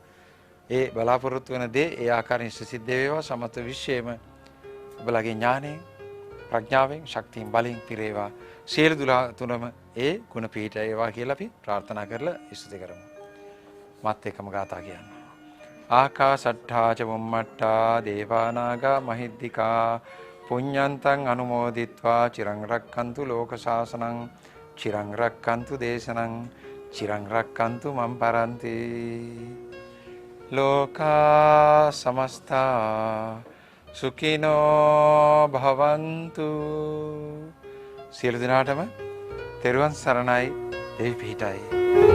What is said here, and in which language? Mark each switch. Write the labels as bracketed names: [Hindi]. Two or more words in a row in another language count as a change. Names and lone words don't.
[Sinhala] ඒ බලාපොරොත්තු වෙන දේ ඒ ආකාරයෙන් ඉෂ්ට සිද්ධ වේවා. සමත විශ්වයේම ඔබලගේ ඥානයෙන් ප්‍රඥාවෙන් ශක්තියෙන් බලයෙන් පිරේවා. සියලු දුලා තුනම ඒ ගුණ පීඨය වේවා කියලා අපි ප්‍රාර්ථනා කරලා ස්තුති කරමු. මත් එක්කම ගාථා කියන්න. [Pali] ආකාසට්ඨා ච වුම්මට්ඨා දේවානාගා මහිද්దికා පුඤ්ඤන්තං අනුමෝදිත්වා චිරං රක්ඛන්තු ලෝක ශාසනං චිරං රක්ඛන්තු දේශනං චිරං රක්ඛන්තු මම් පරන්ති. ලෝකා සමස්තා සුඛිනෝ භවන්තු. [Sinhala] සියලු දෙනාටම තෙරුවන් සරණයි. දෙවි පිහිටයි.